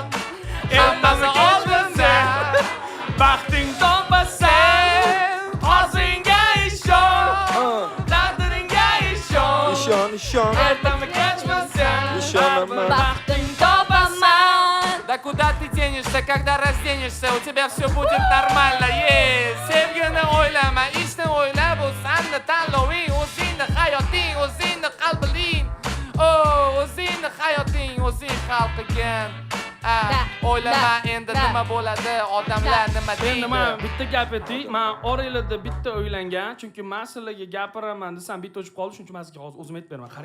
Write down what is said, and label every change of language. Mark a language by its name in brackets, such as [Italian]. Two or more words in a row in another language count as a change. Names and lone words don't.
[Uzbek] hammasi oldinda. Baxting topasan, orzuyingga ishon, taqdiringga ishon. Ishon. Ertami kechmasan, Ishonaman. Baxting topaman. [Russian] Да куда ты денешься, когда разденешься, у тебя все будет нормально, [Uzbek] Sevgini o'ylama, ishni o'yla, bu seni tanloving, o'zingni hayoting, o'zingni qalbing. O'zingni hayoting, o'zing hal qilgin. O'ylama endi nima bo'ladi, odamlar nima deydi. Endi men bitta gap aytay, men oranglarda bitta o'ylangan, chunki men sizlarga gapiraman desam bitta o'chib qoldi, shuning uchun men sizga hozir o'zim aytib beraman.